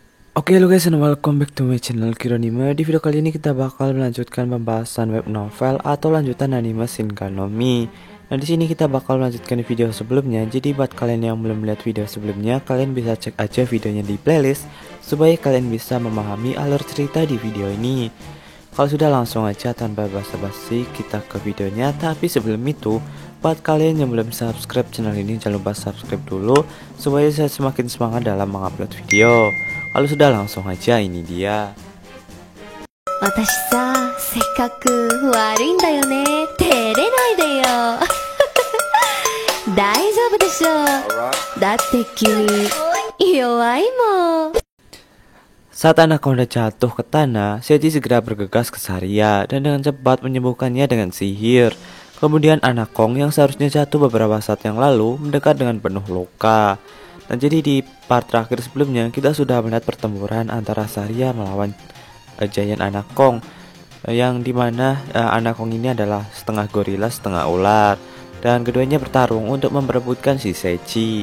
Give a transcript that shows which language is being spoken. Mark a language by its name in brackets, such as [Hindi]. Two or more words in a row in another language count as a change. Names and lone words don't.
[English] Oke lo guys, and welcome back to my channel Kironime. [Indonesian] Di video kali ini kita bakal melanjutkan pembahasan [English] web novel [Indonesian] atau lanjutan anime Shinkanomi. Nah, di sini kita bakal melanjutkan video sebelumnya. Jadi buat kalian yang belum melihat video sebelumnya, kalian bisa cek aja videonya di playlist supaya kalian bisa memahami alur cerita di video ini. Kalau sudah, langsung aja tanpa basa-basi kita ke videonya. Tapi sebelum itu, buat kalian yang belum [English] subscribe channel [Indonesian] ini, jangan lupa subscribe dulu supaya saya semakin semangat dalam mengupload video. Kalau sudah, langsung aja, ini dia. [Japanese] 私さ、せっかく悪いんだよね。照れないでよ。大丈夫でしょ。だって君、弱いもん。 [Indonesian] Saat anak Honda jatuh ke tanah, Seiji segera bergegas ke Saria dan dengan cepat menyembuhkannya dengan sihir. Kemudian anak Kong yang seharusnya jatuh beberapa saat yang lalu mendekat dengan penuh luka. Nah, jadi di part terakhir sebelumnya kita sudah melihat pertempuran antara Saria melawan Giant anak Kong, yang dimana anak Kong ini adalah setengah gorila setengah ular, dan keduanya bertarung untuk memperebutkan si Seiji.